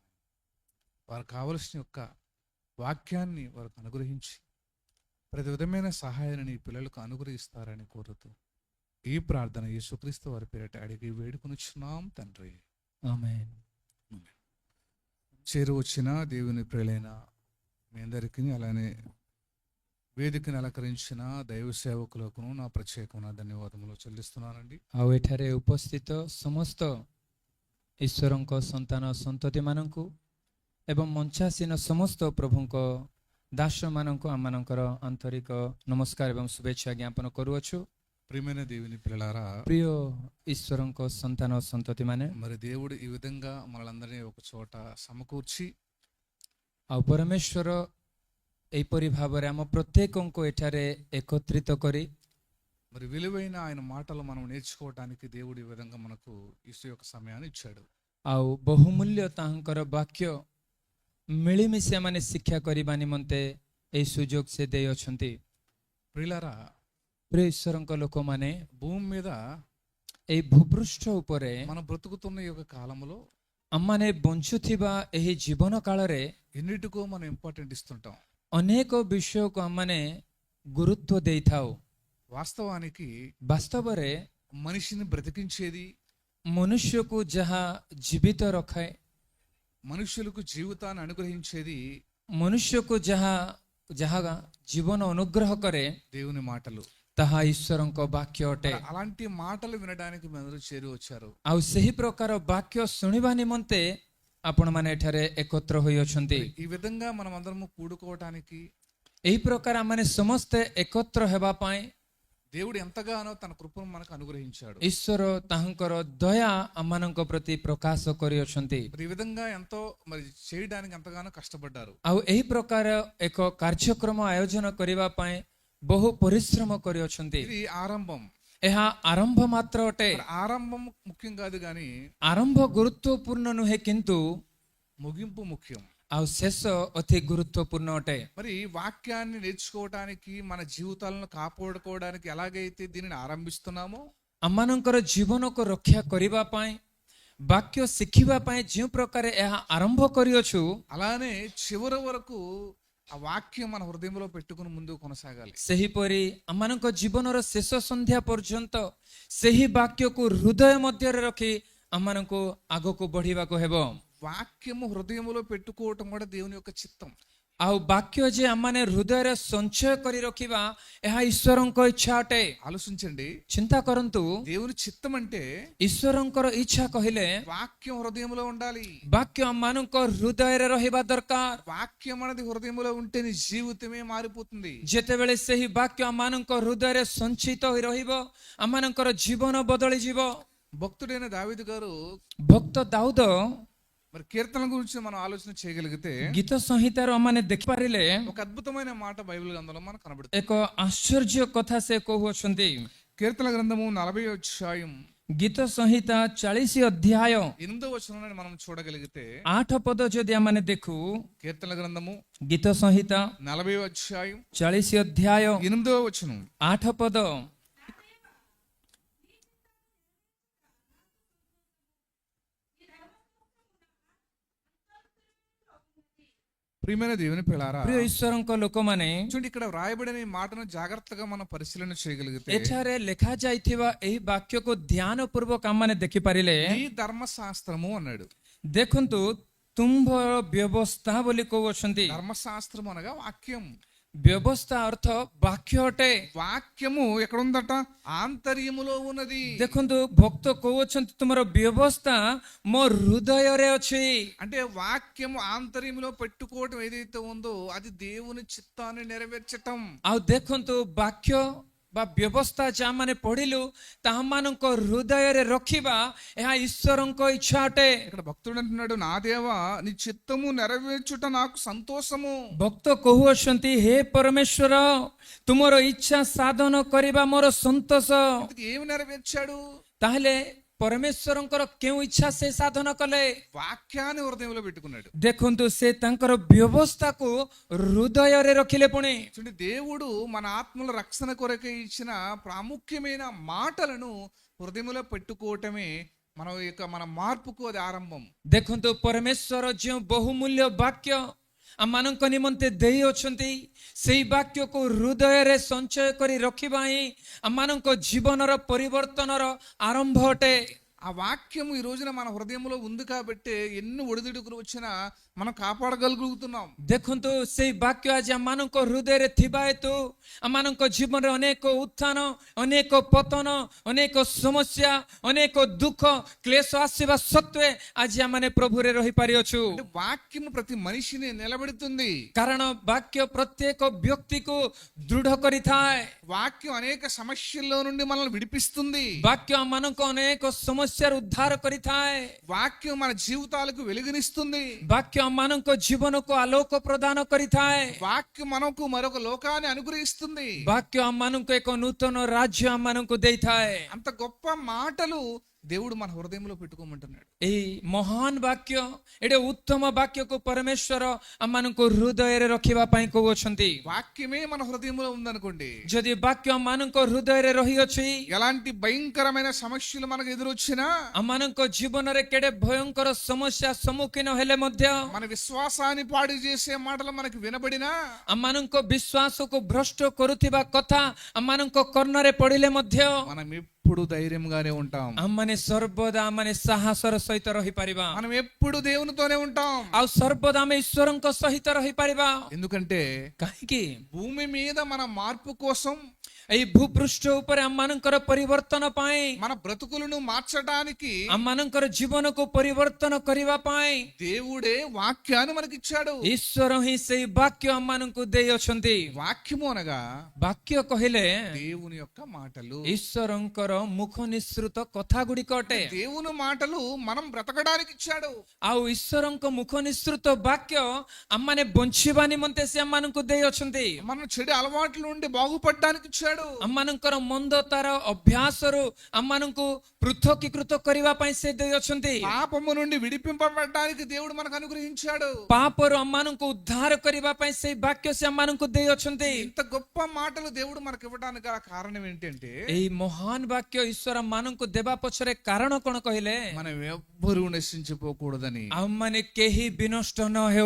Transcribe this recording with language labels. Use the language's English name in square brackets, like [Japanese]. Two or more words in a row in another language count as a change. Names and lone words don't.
[Telugu] వారికి కావలసిన యొక్క వాక్యాన్ని వారికి అనుగ్రహించి ప్రతి విధమైన సహాయాన్ని నీ పిల్లలకు అనుగ్రహిస్తారని కోరుతూ ఈ ప్రార్థన యేసుక్రీస్తు వారి పేరిట అడిగి వేడుకొనుచున్నాం తండ్రి. ఆమేన్. చేరు వచ్చిన దేవుని ప్రియులైన మీ అందరికీ, అలానే వేదికను అలంకరించిన దైవ సేవకులకు నా ప్రత్యేకమైన ధన్యవాదములు చెల్లిస్తున్నానండి. [Odia] ଆଉ ଏଠାରେ ଉପସ୍ଥିତ ସମସ୍ତ ଈଶ୍ୱରଙ୍କ ସନ୍ତାନ ସନ୍ତତିମାନଙ୍କୁ ଏବଂ ମଞ୍ଚାସୀନ ସମସ୍ତ ପ୍ରଭୁଙ୍କ ଦାସମାନଙ୍କୁ ଆମମାନଙ୍କର ଆନ୍ତରିକ ନମସ୍କାର ଏବଂ ଶୁଭେଚ୍ଛା ଜ୍ଞାପନ କରୁଅଛୁ। [Telugu] ప్రియమైన దేవుని పిల్లలారా, [Odia] ପ୍ରିୟ ଈଶ୍ୱରଙ୍କ ସନ୍ତାନ ସନ୍ତତିମାନେ, [Telugu] మరి దేవుడు ఈ విధంగా మనలందరినీ ఒక చోట సమకూర్చి [Odia] ଆଉ ପରମେଶ୍ୱର ଏହିପରି ଭାବରେ ଆମ ପ୍ରତ୍ୟେକଙ୍କୁ ଏଠାରେ ଏକତ୍ରିତ କରି [Telugu] మరి విలువైన ఆయన మాటలు మనం నేర్చుకోవటానికి దేవుడు ఈ విధంగా మనకు ఈ యొక్క సమయాన్ని ఇచ్చాడు. [Odia] ଆଉ ବହୁମୂଲ୍ୟ ତାହାଙ୍କର ବାକ୍ୟ ମିଳିମିଶି ଆମମାନେ ଶିକ୍ଷା କରିବା ନିମନ୍ତେ ଏହି ସୁଯୋଗ ସେ ଦେଇଅଛନ୍ତି। [Telugu] ప్రియులారా, [Odia] ପ୍ରିୟ ଈଶ୍ୱରଙ୍କ ଲୋକମାନେ, [Telugu] భూమి మీద [Odia] ଏହି ଭୂପୃଷ୍ଠ ଉପରେ [Telugu] మనం బ్రతుకుతున్న ఈ యొక్క కాలంలో [Odia] ଆମମାନେ ବଞ୍ଚୁଥିବା ଏହି ଜୀବନ କାଳରେ [Telugu] ఎన్నిటికో మనం ఇంపార్టెంట్ ఇస్తుంటాం. [Odia] ଅନେକ ବିଷୟକୁ ଆମମାନେ ଗୁରୁତ୍ୱ ଦେଇଥାଉ। [Telugu] వాస్తవానికి [Odia] ବାସ୍ତବରେ [Telugu] మనిషిని బ్రతికించేది, [Odia] ମନୁଷ୍ୟକୁ ଯାହା ଜୀବିତ ରଖାଏ, [Telugu] మనుషులకు జీవితాన్ని అనుగ్రహించేది [Odia] ମନୁଷ୍ୟକୁ ଯାହା ଜୀବନ ଅନୁଗ୍ରହ କରେ [Telugu] దేవుని మాటలు. [Odia] ତାହା ଈଶ୍ୱରଙ୍କ ବାକ୍ୟ ଅଟେ। [Telugu] అలాంటి మాటలు వినడానికి అందరూ చేరి వచ్చారు. [Odia] ଆଉ ସେହି ପ୍ରକାର ବାକ୍ୟ ଶୁଣିବା ନିମନ୍ତେ ଆପଣମାନେ ଏଠାରେ ଏକତ୍ର ହୋଇଅଛନ୍ତି। [Telugu] ఈ విధంగా మనం అందరము కూడుకోవటానికి [Odia] ଏହି ପ୍ରକାର ଆମମାନେ ସମସ୍ତେ ଏକତ୍ର ହେବା ପାଇଁ [Telugu] దేవుడు ఎంతగానో తన కృపను మనకు అనుగ్రహించాడు. [Odia] ଈଶ୍ୱର ତାହାଙ୍କର ଦୟା ଆମମାନଙ୍କ ପ୍ରତି ପ୍ରକାଶ କରିଅଛନ୍ତି। [Telugu] మరి ఈ విధంగా ఎంతో మరి చేయడానికి ఎంతగానో కష్టపడ్డారు. [Odia] ଆଉ ଏହି ପ୍ରକାର ଏକ କାର୍ଯ୍ୟକ୍ରମ ଆୟୋଜନ କରିବା ପାଇଁ ବହୁ ପରିଶ୍ରମ କରିଅଛନ୍ତି। [Telugu] ఇది ఆరంభం. [Odia] ଏହା ଆରମ୍ଭ ମାତ୍ର ଅଟେ। [Telugu] మరి ఆరంభం ముఖ్యం కాదు కానీ [Odia] ଆରମ୍ଭ ଗୁରୁତ୍ୱପୂର୍ଣ୍ଣ ନୁହେଁ, କିନ୍ତୁ [Telugu] ముగింపు ముఖ్యం. [Odia] ଆଉ ଶେଷ ଅତି ଗୁରୁତ୍ୱପୂର୍ଣ୍ଣ ଅଟେ। [Telugu] మరి వాక్యాన్ని నేర్చుకోవటానికి మన జీవితాలను కాపాడుకోవడానికి ఎలాగైతే దీనిని ఆరంభిస్తున్నామో [Odia] ଆମମାନଙ୍କର ଜୀବନକୁ ରକ୍ଷା କରିବା ପାଇଁ, ବାକ୍ୟ ଶିଖିବା ପାଇଁ ଯେଉଁ ପ୍ରକାର ଏହା ଆରମ୍ଭ କରିଅଛୁ, [Telugu] అలానే చివరి వరకు ఆ వాక్యం మన హృదయంలో పెట్టుకుని ముందుకు కొనసాగాలి. [Odia] ସେହିପରି ଆମମାନଙ୍କ ଜୀବନର ଶେଷ ସନ୍ଧ୍ୟା ପର୍ଯ୍ୟନ୍ତ ସେହି ବାକ୍ୟକୁ ହୃଦୟ ମଧ୍ୟରେ ରଖି ଆମମାନଙ୍କୁ ଆଗକୁ ବଢିବାକୁ ହେବ। [Telugu] వాక్యము హృదయంలో పెట్టుకోవటం కూడా దేవుని యొక్క చిత్తం. [Odia] ଆଉ ବାକ୍ୟ ଯେ ଆମମାନେ ହୃଦୟରେ ସଞ୍ଚୟ କରି ରଖିବା ଏହା ଈଶ୍ୱରଙ୍କ ଇଚ୍ଛା ଅଟେ। [Telugu] ఆలోచించండి, [Odia] ଚିନ୍ତା କରନ୍ତୁ, [Telugu] దేవుని చిత్తం అంటే [Odia] ଈଶ୍ୱରଙ୍କର ଇଚ୍ଛା କହିଲେ [Telugu] వాక్యం హృదయంలో ఉండాలి. [Odia] ବାକ୍ୟ ଆମମାନଙ୍କ ହୃଦୟରେ ରହିବା ଦରକାର। [Telugu] వాక్యం అనేది హృదయంలో ఉంటే నీ జీవితమే మారిపోతుంది. [Odia] ଯେତେବେଳେ ସେହି ବାକ୍ୟ ଆମମାନଙ୍କ ହୃଦୟରେ ସଞ୍ଚିତ ହୋଇ ରହିବ, ଆମମାନଙ୍କର ଜୀବନ ବଦଳିଯିବ। [Telugu] భక్తుడైన దావీదు గారు [Odia] ଭକ୍ତ ଦାଉଦ [Telugu] మరి కీర్తనల గురించి మనం ఆలోచన చేయగలిగితే [Odia] ଗୀତ ସଂହିତାରୁ ଆମମାନେ ଦେଖିପାରିଲେ [Telugu] ఒక అద్భుతమైన మాట బైబిల్ గ్రంథంలో మనకు కనబడుతుంది. [Odia] ଏକ ଆଶ୍ଚର୍ଯ୍ୟ କଥା ସେ କହୁଅଛନ୍ତି। [Telugu] కీర్తన గ్రంథము 40వ అధ్యాయం [Odia] ଗୀତ ସଂହିତା 40 ଅଧ୍ୟାୟ [Telugu] 8వ వచనాన్ని మనం చూడగలిగితే [Odia] 8 ପଦ ଯଦି ଆମମାନେ ଦେଖୁ, [Telugu] కీర్తన గ్రంథము [Odia] ଗୀତ ସଂହିତା [Telugu] 40వ అధ్యాయం [Odia] 40 ଅଧ୍ୟାୟ [Telugu] 8వ వచనం, [Odia] 8 ପଦ, [Telugu] ప్రియమైన దేవుని పిల్లారా, [Odia] ପ୍ରିୟ ଈଶ୍ୱରଙ୍କ ଲୋକମାନେ, [Telugu] చూడండి ఇక్కడ వ్రాయబడిన ఈ మాటను జాగ్రత్తగా మనం పరిశీలన చేయగలిగితే [Odia] ଏଠାରେ ଲେଖାଯାଇଥିବା ଏହି ବାକ୍ୟକୁ ଧ୍ୟାନ ପୂର୍ବକ ଆମମାନେ ଦେଖିପାରିଲେ, [Telugu] ఈ ధర్మశాస్త్రము అన్నాడు. [Odia] ଦେଖନ୍ତୁ ତୁମ୍ଭର ବ୍ୟବସ୍ଥା ବୋଲି କହୁଅଛନ୍ତି। [Telugu] ధర్మశాస్త్రము అనగా వాక్యం. [Odia] ବ୍ୟବସ୍ଥା ଅର୍ଥ ବାକ୍ୟ ଅଟେ। [Telugu] వాక్యము ఎక్కడ ఉందట? ఆంతర్యములో ఉన్నది. [Odia] ଦେଖନ୍ତୁ ଭକ୍ତ କହୁଅଛନ୍ତି ତୁମର ବ୍ୟବସ୍ଥା ମୋ ହୃଦୟରେ ଅଛି। [Telugu] అంటే వాక్యము ఆంతర్యములో పెట్టుకోవటం ఏదైతే ఉందో అది దేవుని చిత్తాన్ని నెరవేర్చటం. [Odia] ଆଉ ଦେଖନ୍ତୁ ବାକ୍ୟ ବା ବ୍ୟବସ୍ଥା ଯାହାମାନେ ପଢିଲୁ ତାହାମାନଙ୍କ ହୃଦୟରେ ରଖିବା ଏହା ଈଶ୍ୱରଙ୍କ ଇଚ୍ଛା ଅଟେ। [Telugu] ఇక్కడ భక్తుడు అంటున్నాడు, నా దేవా నీ చిత్తము నెరవేర్చుట నాకు సంతోషము. [Odia] ଭକ୍ତ କହୁଅଛନ୍ତି, ହେ ପରମେଶ୍ୱର ତୁମର ଇଚ୍ଛା ସାଧନ କରିବା ମୋର ସନ୍ତୋଷ। [Telugu] ఇంతకీ ఏమి నెరవేర్చాడు? [Odia] ତାହେଲେ ପରମେଶ୍ୱରଙ୍କର କେଉଁ ଇଚ୍ଛା ସେ ସାଧନ କଲେ? [Telugu] వాక్యాన్ని హృదయంలో పెట్టుకున్నాడు. [Odia] ଦେଖନ୍ତୁ ସେ ତାଙ୍କର ବ୍ୟବସ୍ଥାକୁ ହୃଦୟରେ ରଖିଲେ। ପୁଣି [Telugu] చూడండి, దేవుడు మన ఆత్మల రక్షణ కొరకే ఇచ్చిన ప్రాముఖ్యమైన మాటలను హృదయంలో పెట్టుకోవటమే మన మార్పుకు అది ఆరంభం. [Odia] ଦେଖନ୍ତୁ ପରମେଶ୍ୱର ଯେଉଁ ବହୁମୂଲ୍ୟ ବାକ୍ୟ ଆମମାନଙ୍କ ନିମନ୍ତେ ଦେଇଅଛନ୍ତି, ସେଇ ବାକ୍ୟକୁ ହୃଦୟରେ ସଞ୍ଚୟ କରି ରଖିବା ହିଁ ଆମମାନଙ୍କ ଜୀବନର ପରିବର୍ତ୍ତନର ଆରମ୍ଭ ଅଟେ। [Telugu] ఆ వాక్యం ఈ రోజున మన హృదయంలో ఉంది కాబట్టి ఎన్ని ఒడిదుడుకులు వచ్చినా మనం కాపాడగలుగుతున్నాం. [Odia] ଦେଖନ୍ତୁ ସେଇ ବାକ୍ୟ ଆଜି ଆମମାନଙ୍କ ହୃଦୟରେ ଥିବା ହେତୁ ଆମମାନଙ୍କ ଜୀବନରେ ଅନେକ ଉତ୍ଥାନ, ଅନେକ ପତନ, ଅନେକ ସମସ୍ୟା, ଅନେକ ଦୁଃଖ କ୍ଲେଶ ଆସିବା ସତ୍ତ୍ୱେ ଆଜି ଆମମାନେ ప్రభుରେ ରହିପାରିଅଛୁ। [Telugu] అంటే వాక్యము ప్రతి మనిషిని నిలబెడుతుంది. [Odia] କାରଣ ବାକ୍ୟ ପ୍ରତ୍ୟେକ ବ୍ୟକ୍ତିକୁ ଦୃଢ କରିଥାଏ। [Telugu] వాక్యం అనేక సమస్యల్లో నుండి మనల్ని విడిపిస్తుంది. [Odia] ବାକ୍ୟ ଆମମାନଙ୍କୁ ଅନେକ ସମସ୍ୟାରୁ ଉଦ୍ଧାର କରିଥାଏ। [Telugu] వాక్యం మన జీవితాలకు వెలుగునిస్తుంది. [Odia] ବାକ୍ୟ ଆମମାନଙ୍କ ଜୀବନକୁ ଆଲୋକ ପ୍ରଦାନ କରିଥାଏ। [Telugu] వాక్యం మనకు మరొక లోకాన్ని అనుగ్రహిస్తుంది. [Odia] ବାକ୍ୟ ଆମମାନଙ୍କୁ ଏକ ନୂତନ ରାଜ୍ୟ ଆମମାନଙ୍କୁ ଦେଇଥାଏ। [Telugu] అంత గొప్ప మాటలు దేవుడు మన హృదయంలో పెట్టుకోమంటున్నాడు. [Odia] ଏହି ମହାନ ବାକ୍ୟ, ଏଟେ ଉତ୍ତମ ବାକ୍ୟକୁ ପରମେଶ୍ୱର ଆମମାନଙ୍କୁ ହୃଦୟରେ ରଖିବା ପାଇଁ କହୁଅଛନ୍ତି। [Telugu] వాక్యమే మన హృదయంలో ఉందనుకోండి, [Odia] ଯଦି ବାକ୍ୟ ଆମମାନଙ୍କ ହୃଦୟରେ ରହିଅଛି, [Telugu] ఎలాంటి భయంకరమైన సమస్యలు మనకు ఎదురొచ్చినా, [Odia] ଆମମାନଙ୍କ ଜୀବନରେ କେଡ଼େ ଭୟଙ୍କର ସମସ୍ୟା ସମ୍ମୁଖୀନ ହେଲେ ମଧ୍ୟ, [Telugu] మన విశ్వాసాన్ని పాడు చేసే మాటలు మనకు వినబడినా, [Odia] ଆମମାନଙ୍କ ବିଶ୍ୱାସକୁ ଭ୍ରଷ୍ଟ କରୁଥିବା କଥା ଆମମାନଙ୍କ କର୍ଣ୍ଣରେ ପଡ଼ିଲେ ମଧ୍ୟ [Telugu] మనం ఎప్పుడు ధైర్యంగానే ఉంటాం. [Odia] ଆମମାନେ ସର୍ବଦା ଆମମାନେ ସାହସର ସହିତ ରହିପାରିବା। [Telugu] మనం ఎప్పుడు దేవునితోనే ఉంటాం. [Odia] ଆଉ ସର୍ବଦା ଆମେ ଈଶ୍ୱରଙ୍କ ସହିତ ରହିପାରିବା। [Telugu] ఎందుకంటే [Odia] କାହିଁକି? [Telugu] భూమి మీద మన మార్పు కోసం, [Odia] ଏଇ ଭୂପୃଷ୍ଠ ଉପରେ ଆମମାନଙ୍କର ପରିବର୍ତ୍ତନ ପାଇଁ, [Telugu] మన బ్రతుకులను మార్చడానికి [Odia] ଆମମାନଙ୍କର ଜୀବନକୁ ପରିବର୍ତ୍ତନ କରିବା ପାଇଁ [Telugu] దేవుడే వాక్యాన్ని మనకిచ్చాడు. [Odia] ଈଶ୍ୱର ହିଁ ସେଇ ବାକ୍ୟ ଆମମାନଙ୍କୁ ଦେଇଅଛନ୍ତି। [Telugu] వాక్యము అనగా [Odia] ବାକ୍ୟ କହିଲେ [Telugu] దేవుని యొక్క మాటలు. [Odia] ଈଶ୍ୱରଙ୍କର ମୁଖ ନିଃସୃତ କଥା ଗୁଡ଼ିକ ଅଟେ। [Telugu] దేవుని మాటలు మనం బ్రతకడానికి ఇచ్చాడు. [Odia] ଆଉ ଈଶ୍ୱରଙ୍କ ମୁଖ ନିଃସୃତ ବାକ୍ୟ ଆମମାନେ ବଞ୍ଚିବା ନିମନ୍ତେ ସେ ଆମମାନଙ୍କୁ ଦେଇଅଛନ୍ତି। [Telugu] మన చెడు అలవాట్ల నుండి బాగుపడడానికి ఇచ్చాడు. [Odia] ଆମମାନଙ୍କର ମନ୍ଦତାର ଅଭ୍ୟାସରୁ ଆମମାନଙ୍କୁ ପୃଥକୀକୃତ କରିବା ପାଇଁ ସେ ଦେଇଅଛନ୍ତି। [Telugu] పాపము నుండి విడిపింపబడడానికి దేవుడు మనకు అనుగ్రహించాడు. [Odia] ପାପରୁ ଆମମାନଙ୍କୁ ଉଦ୍ଧାର କରିବା ପାଇଁ ସେଇ ବାକ୍ୟ ସେ ଆମମାନଙ୍କୁ ଦେଇଅଛନ୍ତି। [Telugu] ఇంత గొప్ప మాటలు దేవుడు మనకు ఇవ్వడానికి గల కారణం ఏంటంటే, [Odia] ଏହି ମହାନ ବାକ୍ୟ ଈଶ୍ୱର ମାନଙ୍କୁ ଦେବା ପଛରେ କାରଣ କଣ କହିଲେ? [Telugu] మనం ఎవ్వరూ నశించిపోకూడదని. [Odia] ଆମମାନେ କେହି ବିନଷ୍ଟ ନ ହେଉ,